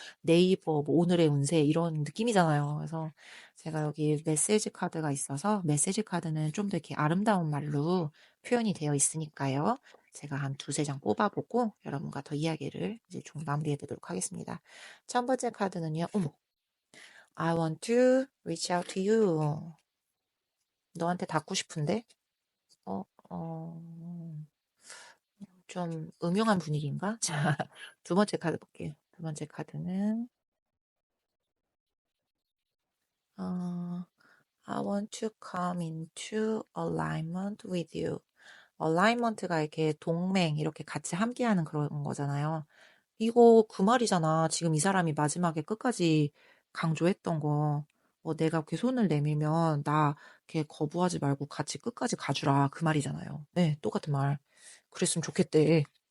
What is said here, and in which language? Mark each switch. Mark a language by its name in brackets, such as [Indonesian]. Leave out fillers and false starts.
[Korean] 네이버 뭐 오늘의 운세 이런 느낌이잖아요. 그래서 제가 여기 메시지 카드가 있어서 메시지 카드는 좀 더 이렇게 아름다운 말로 표현이 되어 있으니까요. 제가 한 두세 장 뽑아보고 여러분과 더 이야기를 이제 좀 마무리해 보도록 하겠습니다. 첫 번째 카드는요. 어머, [English] I want to reach out to you. [Korean] 너한테 닿고 싶은데? 어, 어, 좀 음흉한 분위기인가? 자, 두 번째 카드 볼게요. 두 번째 카드는 어, [English] I want to come into alignment with you. [Korean] alignment가 이렇게 동맹, 이렇게 같이 함께하는 그런 거잖아요. 이거 그 말이잖아. 지금 이 사람이 마지막에 끝까지 강조했던 거. 내가 이렇게 손을 내밀면 나 이렇게 거부하지 말고 같이 끝까지 가주라. 그 말이잖아요. 네, 똑같은 말. 그랬으면 좋겠대.